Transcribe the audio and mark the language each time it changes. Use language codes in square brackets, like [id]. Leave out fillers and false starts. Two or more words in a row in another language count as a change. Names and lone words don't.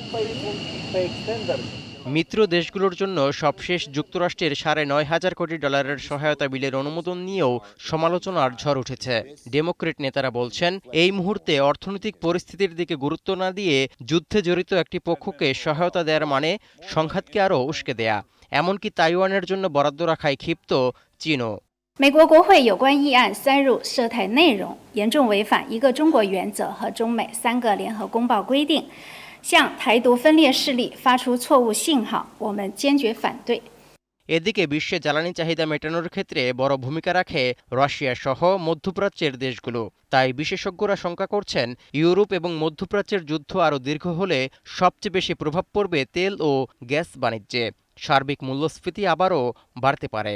[bn] মিত্র দেশগুলোর জন্য সবশেষ যুক্তরাষ্ট্রের ৯.৫ কোটি ডলারের সহায়তা বিলের অনুমোদন নিয়েও সমালোচনার ঝড় উঠেছে। ডেমোক্রেট নেতারা বলছেন, এই মুহূর্তে অর্থনৈতিক পরিস্থিতির দিকে গুরুত্ব না দিয়ে যুদ্ধে জড়িত একটি পক্ষকে সহায়তা দেওয়ার মানে সংঘাতকে আরও উস্কে দেয়া। এমনকি তাইওয়ানের জন্য বরাদ্দ রাখায় ক্ষিপ্ত চীনও। [zh] 美国国会有关议案塞入涉台内容，严重违反一个中国原则和中美3个联合公报规定，向台独分裂势力发出错误信号，我们坚决反对。 [bn] এদিকে বিশ্বে জ্বালানি চাহিদা মেটানোর ক্ষেত্রে বড় ভূমিকা রাখে রাশিয়া সহ মধ্যপ্রাচ্যের দেশগুলো। তাই বিশেষজ্ঞরা শঙ্কা করছেন, ইউরোপ এবং মধ্যপ্রাচ্যের যুদ্ধ আরও দীর্ঘ হলে সবচেয়ে বেশি প্রভাব পড়বে তেল ও গ্যাস বাণিজ্যে। সার্বিক মূল্যস্ফীতি আবারও বাড়তে পারে।